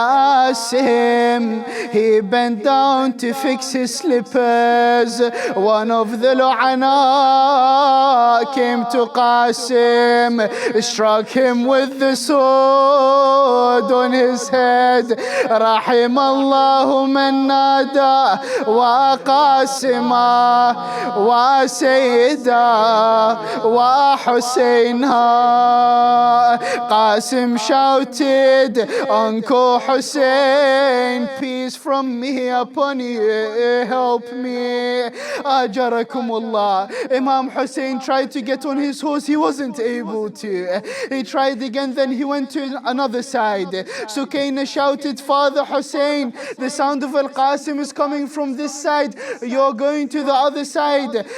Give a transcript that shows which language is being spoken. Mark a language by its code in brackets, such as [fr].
[en] Al-Qasim, he bent down to fix his slippers. One of the Lu'ana came to Qasim, struck him with the sword on his head. [ar] رحم الله من نادى وقاسما وسيدا وحسينا. [en] Qasim shouted, Uncle Hussein, peace from me upon you, help me. Ajarakumullah. Imam Hussain tried to get on his horse, he wasn't able to. He tried again, then he went to another side. Sukaina shouted, Father Hussein, the sound of Al-Qasim is coming from this side, you're going to the other side.